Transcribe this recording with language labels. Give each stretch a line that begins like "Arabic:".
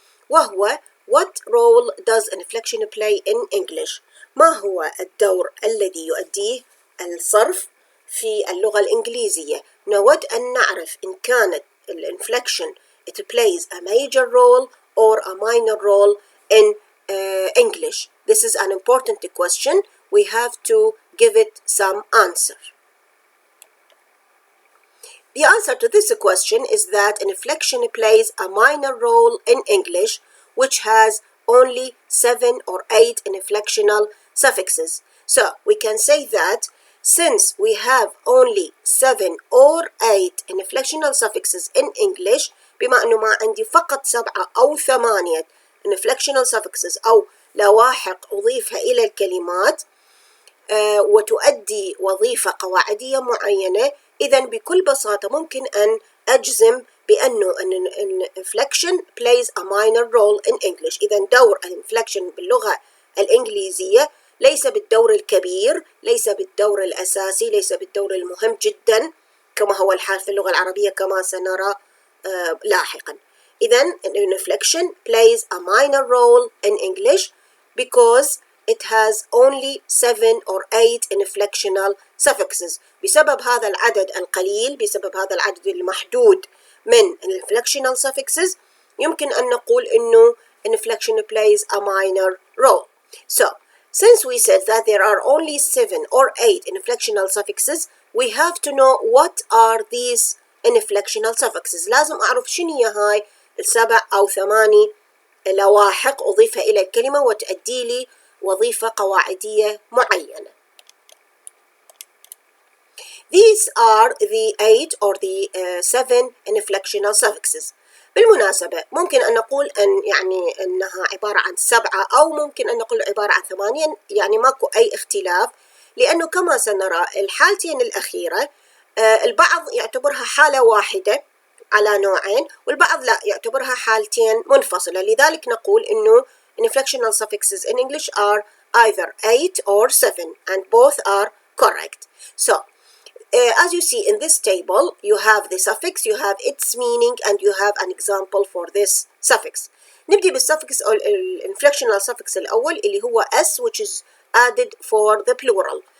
English: وهو What role does inflection play in English؟
Arabic: ما هو الدور الذي يؤديه الصرف في اللغة الإنجليزية؟ نود أن نعرف إن كانت
English: inflection it plays a major role or a minor role in English. This is an important question. We have to give it some answer. The answer to this question is that inflection plays a minor role in English, which has only 7 or 8 inflectional suffixes. So we can say that since we have only 7 or 8 inflectional suffixes in English،
Arabic: بما أنه ما عندي فقط 7 أو 8
English: inflectional suffixes
Arabic: أو لواحق أضيفها إلى الكلمات وتؤدي وظيفة قواعدية معينة، إذن بكل بساطة ممكن أن أجزم بأنه
English: inflection plays a minor role in English.
Arabic: إذن دور inflection باللغة الإنجليزية ليس بالدور الكبير، ليس بالدور الأساسي، ليس بالدور المهم جدا كما هو الحال في اللغة العربية كما سنرى لاحقا.
English: إذن inflection plays a minor role in English because it has only 7 or 8 inflectional suffixes.
Arabic: بسبب هذا العدد القليل، بسبب هذا العدد المحدود من inflectional suffixes، يمكن أن نقول إنه
English: inflection plays a minor role. So, since we said that there are only 7 or 8 inflectional suffixes, we have to know what are these inflectional suffixes.
Arabic: لازم أعرف شنو هي هاي السبع أو 8 لواحق أضيفها إلى الكلمة وتؤدي لي وظيفة قواعدية معينة.
English: These are the 8 or the 7 inflectional suffixes.
Arabic: بالمناسبة ممكن أن نقول يعني أنها عبارة عن 7 أو ممكن أن نقول عبارة عن 8، يعني ماكو أي اختلاف، لأنه كما سنرى الحالتين الأخيرة البعض يعتبرها حالة واحدة على نوعين، والبعض لا يعتبرها حالتين منفصلة. لذلك نقول إنه
English: inflectional suffixes in English are either 8 or 7 and both are correct. So as you see in this table, you have the suffix, you have its meaning, and you have an example for this suffix.
Arabic: نبدي بالsuffix أو inflectional suffix الأول اللي هو s,
English: which is added for the plural.